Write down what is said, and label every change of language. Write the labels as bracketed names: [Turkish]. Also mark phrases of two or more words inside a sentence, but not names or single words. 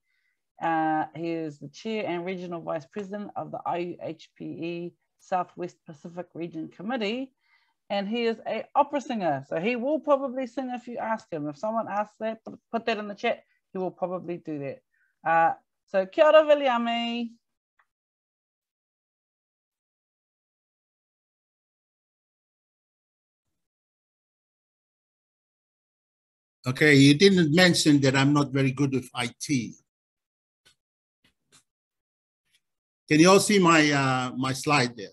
[English] He is the Chair and Regional Vice President of the IUHPE Southwest Pacific Region Committee, and he is an opera singer, so he will probably sing if you ask him. If someone asks that, put that in the chat, he will probably do that. So [Māori] kia ora, [English] Viliame. Okay, you didn't mention that I'm not very good with IT. Can you all see my my slide there?